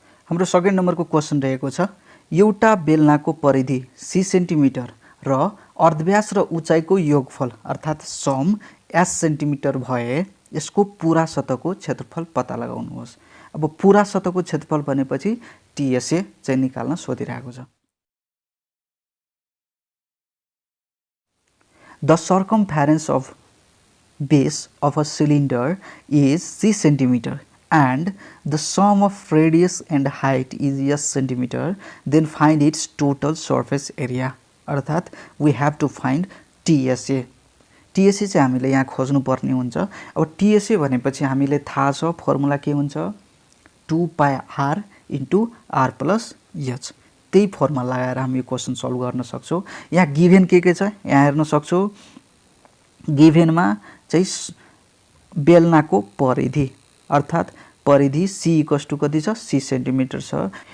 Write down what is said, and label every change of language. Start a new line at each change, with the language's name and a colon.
Nepali: हाम्रो सेकेन्ड नम्बरको क्वेशन रहेको छ एउटा बेलनाको परिधि c सेन्टिमिटर र अर्धव्यास र उचाइको योगफल अर्थात सम s सेन्टिमिटर भए यसको पूरा सतहको क्षेत्रफल पत्ता लगाउनुहोस्। अब पूरा सतहको क्षेत्रफल भनेपछि टीएसए चाहिँ निकाल्न सोधिरहेको छ।
English: The circumference of base of a cylinder is c centimeter and the sum of radius and height is s centimeter, then find its total surface area अर्थात we have to find TSA।
Nepali: TSA चाहिँ हामीले यहाँ खोज्नु पर्ने हुन्छ। अब TSA भनेपछि हामीले थाहा छ फर्मुला के हुन्छ 2πr * r + h त्यही फर्मुला लगाएर हामी यो क्वेशन सल्भ गर्न सक्छौं। यहाँ गिभन के छ यहाँ हेर्न सक्छौं गिभनमा चाहिँ बेलनाको परिधि अर्थात परिधि c = कति छ c सेन्टिमिटर छ।